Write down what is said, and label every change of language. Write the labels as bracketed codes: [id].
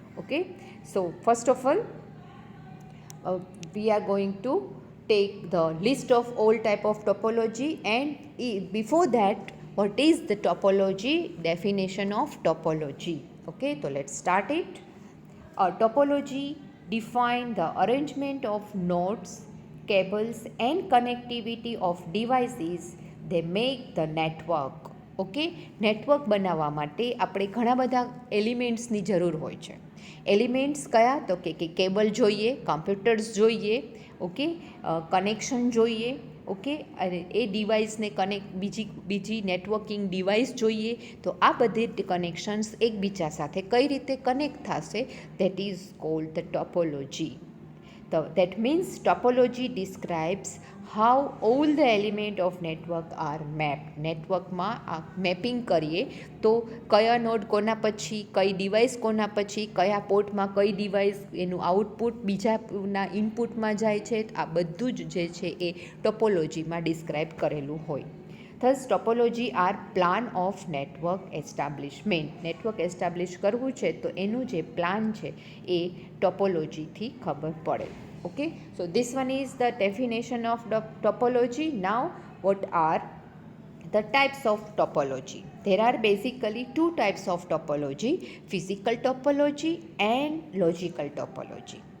[en] Okay, so first of all, we are going to take the list of all type of topology, and before that, what is the topology, definition of topology. Okay, so let's start it. A topology defines the arrangement of nodes, cables and connectivity of devices they make the network. [gu] Okay, network બનાવવા માટે આપણે ઘણા બધા એલિમેન્ટ્સની જરૂર હોય છે. Elements કયા? તો કે કેબલ જોઈએ, કમ્પ્યુટર્સ જોઈએ, ઓકે, કનેક્શન જોઈએ, ઓકે, અને એ ડિવાઇસને બીજી નેટવર્કિંગ ડિવાઇસ જોઈએ. તો આ બધી કનેક્શન્સ એકબીજા સાથે કઈ રીતે કનેક્ટ થશે, [en] that is called the topology. That means topology describes how all the element of network are mapped. [gu] નેટવર્કમાં આ મેપિંગ કરીએ તો કયા નોડ કોના પછી, કઈ ડિવાઇસ કોના પછી, કયા પોર્ટમાં કઈ ડિવાઇસ એનું આઉટપુટ બીજાના ઇનપુટમાં જાય છે, આ બધું જ જે છે એ ટોપોલોજીમાં ડિસ્ક્રાઇબ કરેલું હોય. [en] Thus topology are plan of network establishment. [gu] Network establish કરવું છે તો એનું જે પ્લાન છે એ ટોપોલોજીથી ખબર પડે. [en] Okay, so this one is the definition of the topology. Now, what are the types of topology? There are basically two types of topology: physical topology and logical topology.